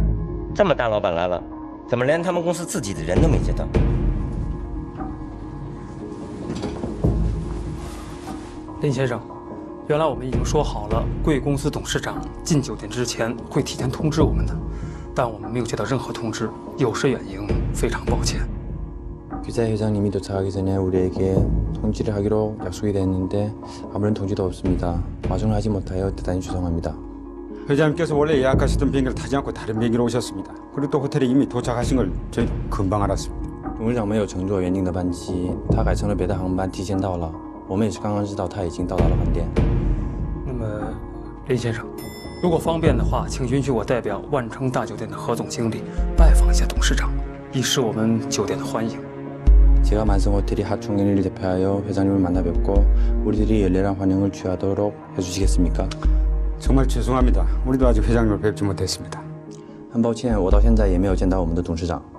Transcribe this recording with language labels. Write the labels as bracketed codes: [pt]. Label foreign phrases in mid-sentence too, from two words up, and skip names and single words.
[zh] 这么大老板来了，怎么连他们公司自己的人都没接到？林先生，原来我们已经说好了，贵公司董事长进酒店之前会提前通知我们的，但我们没有接到任何通知，有失远迎，非常抱歉。 [ko] 규자 회장님이 도착하기 전에 우리에게 통지를 하기로 약속이 됐는데 아무런 통지도 없습니다. 마중을 하지 못하여 대단히 죄송합니다. 회장님께서 원래 예약하시던 비행기를 타지 않고 다른 비행기로 오셨습니다. 그리고 또 호텔에 이미 도착하신 걸 저희 금방 알았습니다. [zh] 董事长没有乘坐原定的班机，他改乘了别的航班提前到了。我们也是刚刚知道他已经到达了饭店。那么，林先生，如果方便的话，请允许我代表万城大酒店的何总经理拜访一下董事长，以示我们酒店的欢迎。 [ko] 제가 만성 호텔이 하총회를 대표하여 회장님을 만나 뵙고 우리들이 열렬한 환영을 취하도록 해주시겠습니까? 정말 죄송합니다. 우리도 아직 회장님을 뵙지 못했습니다. [zh] 很抱歉，我到现在也没有见到我们的董事长。